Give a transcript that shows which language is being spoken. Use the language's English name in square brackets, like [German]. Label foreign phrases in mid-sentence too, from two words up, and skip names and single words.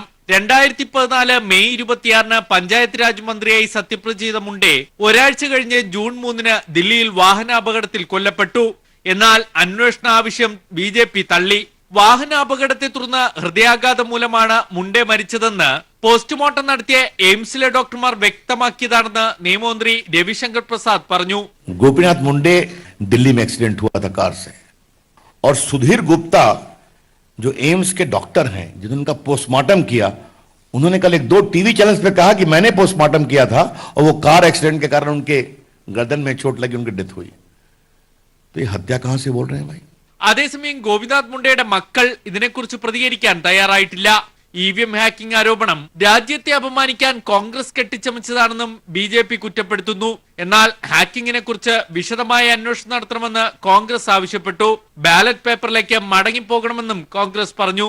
[Malayalam] 2014 മെയ് 26 പഞ്ചായത്ത് രാജ് മന്ത്രിയായി സത്യപ്രതിജ്ഞ ചെയ്ത മുണ്ടേ ഒരാഴ്ച കഴിഞ്ഞ് ജൂൺ 3 ദില്ലിയിൽ വാഹനാപകടത്തിൽ കൊല്ലപ്പെട്ടു. എന്നാൽ അന്വേഷണ ആവശ്യം BJP തള്ളി. വാഹനാപകടത്തെ തുടർന്ന് ഹൃദയാഘാതം മൂലമാണ് മുണ്ടേ മരിച്ചതെന്ന് പോസ്റ്റ്മോർട്ടം നടത്തിയ എയിംസിലെ ഡോക്ടർമാർ വ്യക്തമാക്കിയതാണെന്ന് നിയമമന്ത്രി രവിശങ്കർ പ്രസാദ് പറഞ്ഞു. [Hindi] गोपीनाथ मुंडे दिल्ली में एक्सीडेंट हुआ था कार से, और सुधीर गुप्ता जो एम्स के डॉक्टर हैं जिन्होंने उनका पोस्टमार्टम किया, उन्होंने कल 1-2 [English] TV channels [Hindi] पे कहा कि मैंने पोस्टमार्टम किया था और वो [English] car accident [Hindi] के कारण उनके गर्दन में चोट लगी, उनकी डेथ हुई. तो ये हत्या कहां से बोल रहे हैं भाई? [Malayalam] അതേസമയം ഗോപിനാഥ് മുണ്ടയുടെ മക്കൾ ഇതിനെക്കുറിച്ച് പ്രതികരിക്കാൻ തയ്യാറായിട്ടില്ല. EVM ഹാക്കിംഗ് ആരോപണം രാജ്യത്തെ അപമാനിക്കാൻ കോൺഗ്രസ് കെട്ടിച്ചമച്ചതാണെന്നും BJP കുറ്റപ്പെടുത്തുന്നു. എന്നാൽ ഹാക്കിങ്ങിനെ കുറിച്ച് വിശദമായ അന്വേഷണം നടത്തണമെന്ന് കോൺഗ്രസ് ആവശ്യപ്പെട്ടു. ബാലറ്റ് പേപ്പറിലേക്ക് മടങ്ങിപ്പോകണമെന്നും കോൺഗ്രസ് പറഞ്ഞു.